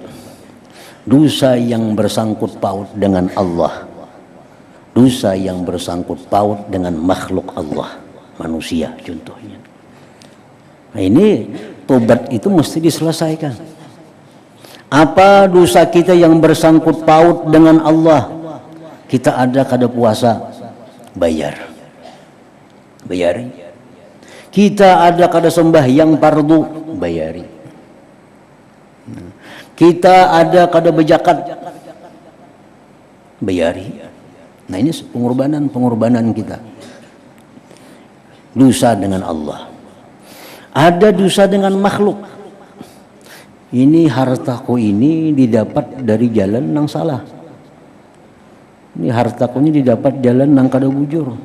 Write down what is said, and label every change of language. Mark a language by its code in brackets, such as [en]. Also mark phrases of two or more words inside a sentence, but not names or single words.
[id] Dosa yang bersangkut paut dengan Allah, dosa yang bersangkut paut dengan makhluk Allah, manusia contohnya. Nah, ini tobat itu mesti diselesaikan. Apa dosa kita yang bersangkut paut dengan Allah? [bjn] Kita ada kada puasa, bayari. Kita ada kada sembahyang fardu, bayari. Kita ada kada berzakat, bayari. [id] Nah, ini pengorbanan kita. Dosa dengan Allah. Ada dosa dengan makhluk. Ini hartaku ini didapat dari jalan yang salah. [bjn] Ini hartaku ini didapat jalan yang kada bujur.